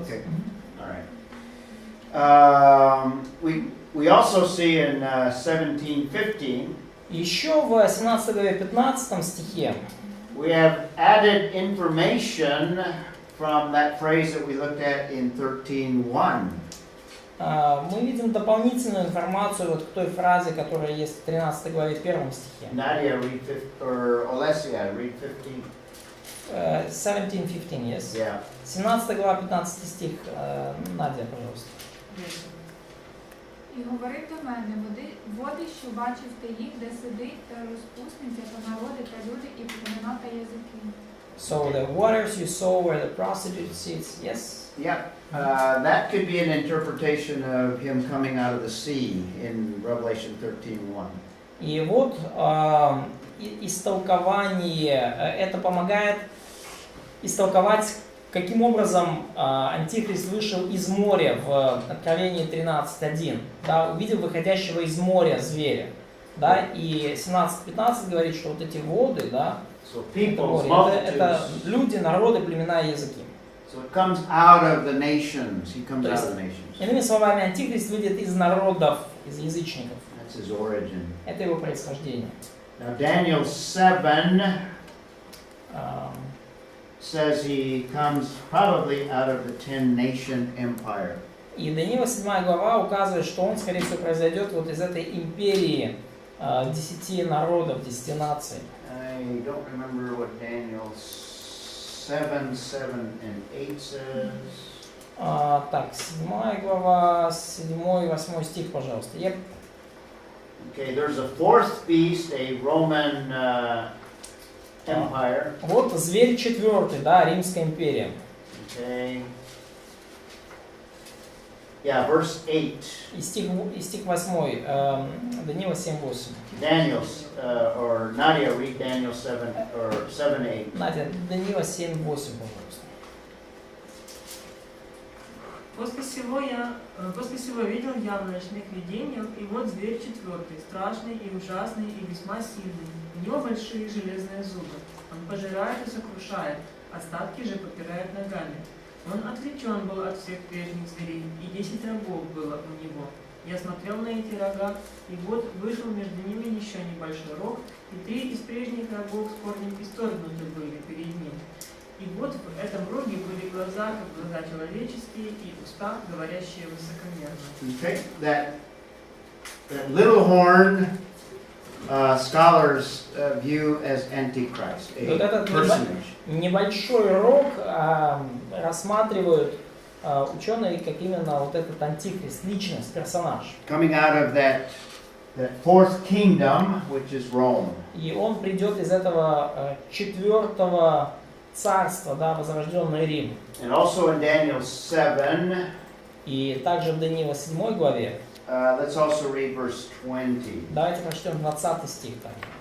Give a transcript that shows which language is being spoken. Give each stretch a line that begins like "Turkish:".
English: Okay. All right. We also see in 17:15.
Russian: Еще в 17 главе 15 стихе
English: We have added information from that phrase that we looked at in 13:1.
Russian: мы видим дополнительную информацию вот к той фразе, которая есть в 13 главе 1 стихе.
English: Nadia, read 15, or Alessia, read 15. 17:15, yes. Yeah.
Russian: 17 глава 15 стих. Надя, пожалуйста.
Ukrainian: І говорив до мене, води, що бачив ти їх, де сидить та розпусниця, та народи, та люди, і племена, та язики.
English: So the waters you saw where the prostitute sits, yes? Yeah. That could be an interpretation of him coming out of the sea in Revelation 13:1.
Russian: И вот истолкование, это помогает истолковать, каким образом Антихрист вышел из моря в Откровении 13:1, да, увидел выходящего из моря зверя, да, и 17:15 говорит, что вот эти воды, да,
English: So
Russian: это,
English: peoples,
Russian: море, это
English: multitudes.
Russian: люди, народы, племена и языки.
English: So it comes out of the nations. He comes out of the nations.
Russian: Иными словами, Антихрист выйдет из народов, из язычников.
English: That's his origin.
Russian: Это его происхождение.
English: Now Daniel 7 says he comes probably out of the 10-nation empire.
Russian: И Даниила 7 глава указывает, что он, скорее всего, произойдет вот из этой империи 10 народов, 10 наций.
English: I don't remember what Daniel 7, 7 and 8 says.
Russian: Так, 7 глава, 7 и 8 стих, пожалуйста.
English: Yep. Okay, there's a fourth beast, a Roman empire.
Russian: Вот зверь 4, да, Римская империя.
English: Okay. Yeah, verse 8.
Russian: И стих 8, Даниила 7:8.
English: Daniel, or Nadia, read Daniel 7 or 7:8.
Russian: Надя, Даниила 7:8, пожалуйста. После всего видел я в ночных видениях, и вот зверь 4, страшный и ужасный и весьма сильный. У него большие железные зубы. Он пожирает и сокрушает, остатки же попирает ногами. Он отвлечен был от всех прежних зверей, и 10 рогов было у него. Я смотрел на эти рога, и вот вышел между ними еще небольшой рог, и 3 из прежних рогов с корнем исторгнуты были перед ним. И вот в этом роге были глаза, как глаза человеческие, и уста, говорящие высокомерно.
English: Okay, that little horn scholars view as Antichrist,
Russian: Вот
English: a
Russian: этот
English: personage.
Russian: небольшой рог рассматривают ученые как именно вот этот антихрист, личность, персонаж.
English: Coming out of that fourth kingdom, which is Rome.
Russian: И он придет из этого 4-го царства, да, возрожденный Рим.
English: And also in Daniel 7,
Russian: И также в Даниила 7 главе,
English: let's also read verse 20.
Russian: давайте прочтем 20 стих там.